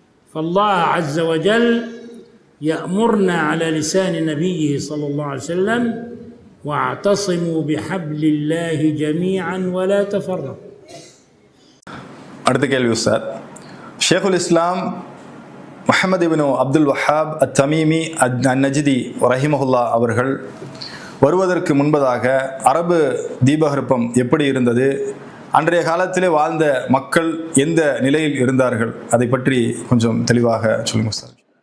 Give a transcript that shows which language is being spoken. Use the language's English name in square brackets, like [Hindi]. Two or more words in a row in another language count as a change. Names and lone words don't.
[Arabic] فالله عز وجل يأمرنا على لسان نبيه صلى الله عليه وسلم واعتصموا بحبل الله جميعا ولا تفرقوا. [Tamil] அடுத்த கேள்வி சார். ஷேகுல் இஸ்லாம் முஹம்மது இப்னு அப்துல் வஹாப் அத்-தமீமி அன்-நஜ்தி ரஹிமஹுல்லா அவர்கள் வருவதற்கு முன்பதாக அரபு தீபகற்பம் எப்படி இருந்தது, அன்றைய காலத்திலே வாழ்ந்த மக்கள் எந்த நிலையில் இருந்தார்கள், அதை பற்றி கொஞ்சம் தெளிவாக சொல்லுங்கள் சார்.